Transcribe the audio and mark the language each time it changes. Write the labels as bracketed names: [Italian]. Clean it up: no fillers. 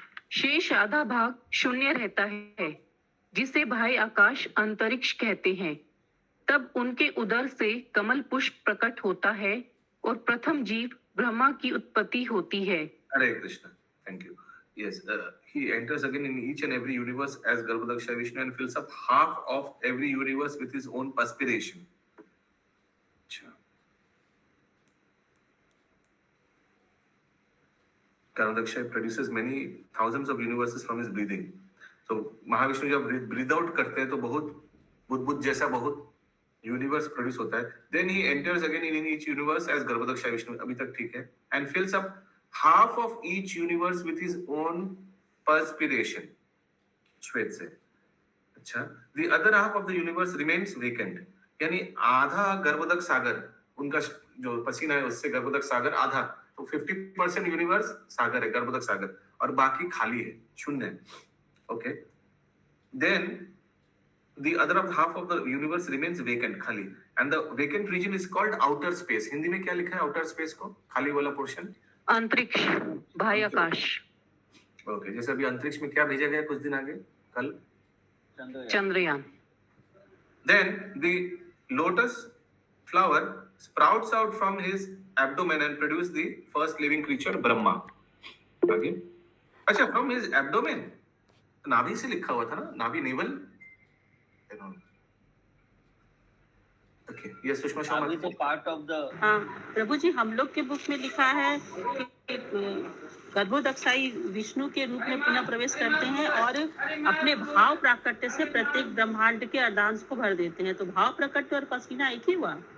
[Hindi] शेष आधा भाग शून्य रहता है, जिसे बाह्य आकाश अंतरिक्ष कहते हैं। तब उनके उदर से कमल पुष्प प्रकट होता है और प्रथम जीव ब्रह्मा की उत्पत्ति होती है। [English] Hare Krishna. Thank you. Yes, he enters again in each and every universe as Garbhodaksha Vishnu and fills up half of every universe with his own perspiration. [Hindi] अच्छा। [English] Garbhodaksha produces many thousands of universes from his breathing. [Hindi] तो महाविष्णु जब breathe out करते हैं तो बहुत बुद्ध जैसा बहुत universe produce होता है। [English] Then he enters again in each universe as Garbhodaksha Vishnu, [Hindi] अभी तक ठीक है, [English] and fills up half of each universe with his own perspiration. [Hindi] श्वेत से। [English] अच्छा, the other half of the universe remains vacant. [Hindi] यानी आधा गर्भोदक सागर, उनका जो पसीना है उससे गर्भोदक सागर आधा, तो 50% यूनिवर्स सागर है, गर्भोदक सागर, और बाकी खाली है, शून्य है। [English] Okay. Then the other half of the universe remains vacant, खाली, and the vacant region is called outer space. [Hindi] Hindi में क्या लिखा है outer space को, खाली वाला पोर्शन? अंतरिक्ष, बाह्य आकाश। ओके, जैसे अभी अंतरिक्ष में क्या भेजा गया कुछ दिन आगे, कल Chandrayaan. [English] Then the lotus flower sprouts out from his abdomen and produce the first living creature Brahma. [Hindi] आगे, अच्छा, [English] from his abdomen, [Hindi] नाभि से लिखा हुआ था ना, नाभि naval. [English] Okay, yes, Sushma Sharma. [Hindi] अभी तो पार्ट ऑफ द। हाँ प्रभु जी, हम लोग के बुक में लिखा है कि गर्भोदक्षाई विष्णु के रूप में पुनः प्रवेश करते हैं और अपने भाव प्राकट्य से प्रत्येक ब्रह्मांड के अर्धांश को भर देते हैं। तो भाव प्राकट्य और पसीना एक ही हुआ।